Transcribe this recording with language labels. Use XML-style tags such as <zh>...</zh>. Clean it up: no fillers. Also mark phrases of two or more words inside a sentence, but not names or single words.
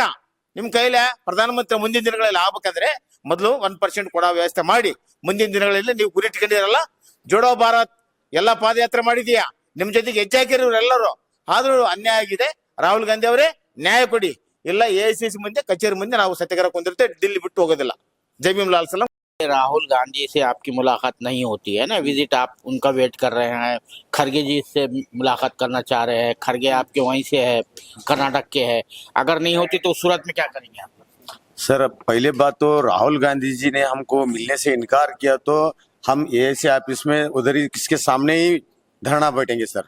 <kn>ನಿಮ್ ಕೈಲೇ ಪ್ರಧಾನಮಂತ್ರಿ ಮುಂದಿನ ದಿನಗಳಲ್ಲಿ ಆಗ್ಬೇಕಂದ್ರೆ ಮೊದಲು 1% ಕೊಡೋ ವ್ಯವಸ್ಥೆ ಮಾಡಿ. ಮುಂದಿನ ದಿನಗಳಲ್ಲಿ ನೀವು ಗುರಿ ಇಟ್ಕೊಂಡಿರಲ್ಲ. ಜೋಡೋ ಭಾರತ್ ಎಲ್ಲಾ ಪಾದಯಾತ್ರೆ ಮಾಡಿದೀಯಾ, ನಿಮ್ ಜೊತೆಗೆ ಹೆಚ್ಚಾಕಿರೋರು ಎಲ್ಲರೂ. ಆದ್ರೂ ಅನ್ಯಾಯ ಆಗಿದೆ. ರಾಹುಲ್ ಗಾಂಧಿ ಅವರೇ ನ್ಯಾಯ ಕೊಡಿ. ಇಲ್ಲ AICC ಮುಂದೆ, ಕಚೇರಿ ಮುಂದೆ ನಾವು ಸತ್ಯಾಗ್ರಹ ಕುಂದಿರ್ತೇವೆ. ದಿಲ್ಲಿ ಬಿಟ್ಟು ಹೋಗೋದಿಲ್ಲ. ಜೈ ಭೀಮ್ ಲಾಲ್ ಸಲಾಂ.</kn> <hi>राहुल गांधी से आपकी मुलाकात नहीं होती है ना, विजिट आप उनका वेट कर रहे हैं। खरगे जी से मुलाकात करना चाह रहे हैं। खरगे आपके वहीं से है, कर्नाटक के है। अगर नहीं होती तो उस सूरत में क्या करेंगे आप? सर, पहले बात तो राहुल गांधी जी ने हमको मिलने से इनकार किया तो हम AIC ऑफिस में उधर ही किसके सामने ही धरना बैठेंगे सर।</hi>